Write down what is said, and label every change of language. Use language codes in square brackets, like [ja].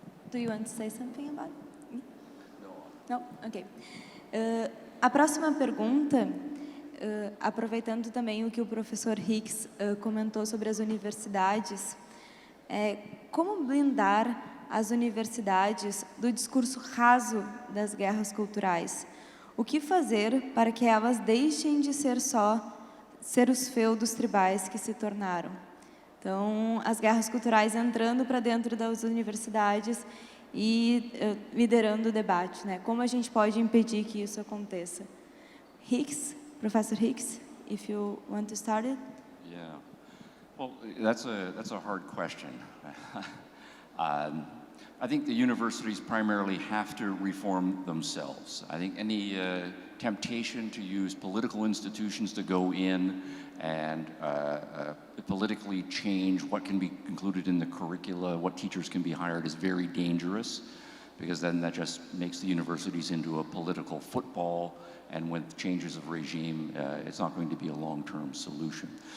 [en] Do you want to say something about it? No? Ok. [pt] A próxima pergunta, aproveitando também o que o professor Hicks comentou sobre as universidades, é como blindar as universidades do discurso raso das guerras culturais? O que fazer para que elas deixem de ser os feudos tribais que se tornaram? Então, as guerras culturais entrando para dentro das universidades e liderando o debate, né? Como a gente pode impedir que isso aconteça? [en] Hicks, Professor Hicks, if you want to start it. Yeah, well, that's a hard question. I think the universities primarily have to reform themselves. I think any temptation to use political institutions to go in and politically change what can be included in the curricula, what teachers can be hired, is very dangerous, because then that just makes the universities into a political football, and with changes of regime, it's not going to be a long-term solution.